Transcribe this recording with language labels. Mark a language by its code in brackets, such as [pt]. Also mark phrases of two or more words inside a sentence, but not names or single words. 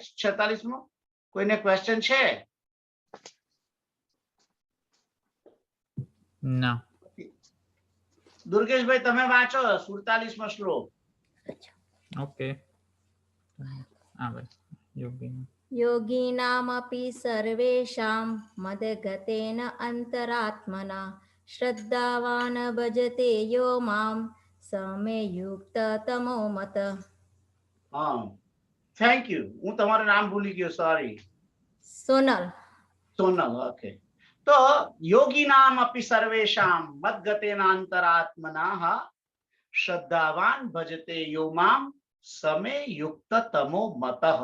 [gu] 46મો કોઈને ક્વેશ્ચન છે? ના. દુર્ગેશભાઈ તમે વાંચો 47મો શ્લોક. ઓકે, આવે યોગી. [sa] योगिनामपि सर्वेषां मदगतेन अन्तरात्मना श्रद्धावान् भजते यो मां समे युक्ततमो मत. [gu] હા, [en] thank you. [gu] હું તમારું નામ ભૂલી ગયો, સોરી. સોનલ. સોનલ, ઓકે. [sa] તો યોગીનામ અપि સર્વેષાં મદ્ગતેન અંતરાત્મનાઃ શ્રદ્ધાવાન ભજતે યો મામ સમે યુક્તતમો મતઃ.